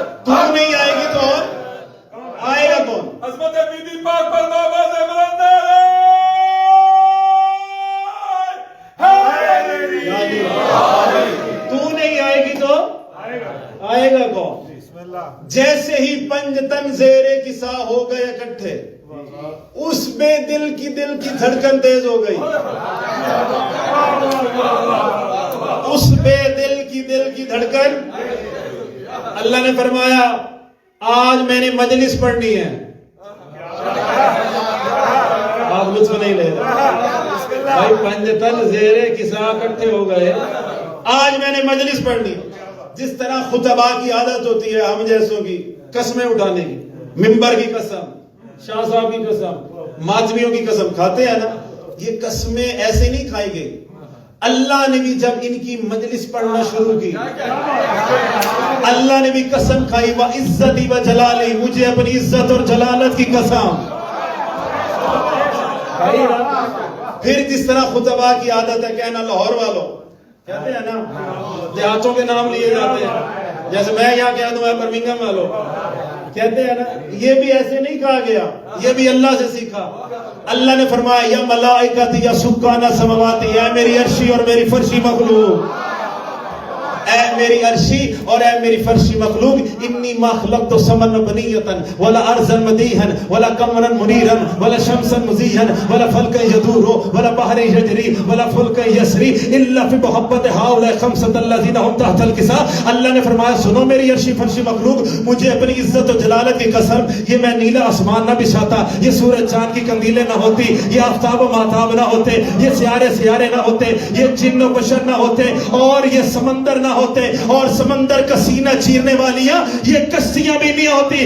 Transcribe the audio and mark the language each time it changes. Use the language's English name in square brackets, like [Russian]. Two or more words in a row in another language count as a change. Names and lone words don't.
[Urdu] تو نہیں آئے گی تو اور آئے گا کون؟ عظمت بی بی پاک پر آواز بلند ہے، تو نہیں آئے گی تو آئے گا کون؟ جیسے ہی پنج تن زیر کسا ہو گئے اکٹھے، اس بے دل کی دھڑکن تیز ہو گئی، اس بے دل کی دھڑکن، اللہ نے فرمایا آج میں نے مجلس پڑھنی ہے، آپ لطف نہیں لے رہے بھائی، پنج تن زیر کسا اکٹھے ہو گئے، آج میں نے مجلس پڑھنی ہے۔ جس طرح خطبہ کی عادت ہوتی ہے ہم جیسوں کی قسمیں اٹھانے کی، ممبر کی قسم، شاہ صاحب کی قسم، ماتمیوں کی قسم کھاتے ہیں نا، یہ قسمیں ایسے نہیں کھائی گئی، اللہ نے بھی جب ان کی مجلس پڑھنا شروع کی، اللہ نے بھی قسم کھائی، [Arabic] وَعِزَّتِي وَجَلَالِي، [Urdu] مجھے اپنی عزت اور جلالت کی قسم۔ پھر جس طرح خطبہ کی عادت ہے کہنا لاہور والوں، کہتے ہیں نا دیہاتوں کے نام لیے جاتے ہیں، جیسے میں یہاں کہہ دوں برمنگھم والوں، کہتے ہیں نا، یہ بھی ایسے نہیں کہا گیا، یہ بھی اللہ سے سیکھا۔ اللہ نے فرمایا [Arabic] یا ملائکتی یا سکانہ سماواتی، [Urdu] اے میری عرشی اور میری فرشی مخلوق، اے میری عرشی اور اے میری فرشی مخلوق، [Arabic] انی ما خلقت سمن بنیتا ولا ارضا مدیحا ولا قمرا منیرا ولا شمسا مزیحا ولا فلکا یدور ولا بحر یجری ولا فلکا یسری الا فی محبت ہؤلاء خمسۃ الذین هم تحت الکساء. [Urdu] اللہ نے فرمایا سنو میری عرشی فرشی مخلوق، مجھے اپنی عزت و جلالت کی قسم، یہ میں نیلا آسمان نہ بچھاتا، یہ سورج چاند کی کندیلیں نہ ہوتی، یہ آفتاب و ماہتاب نہ ہوتے، یہ سیارے نہ ہوتے، یہ جن و بشر نہ ہوتے، اور یہ سمندر نہ ہوتے، اور سمندر کا سینہ چیرنے والیاں یہ کشتیاں بھی نہیں ہوتی.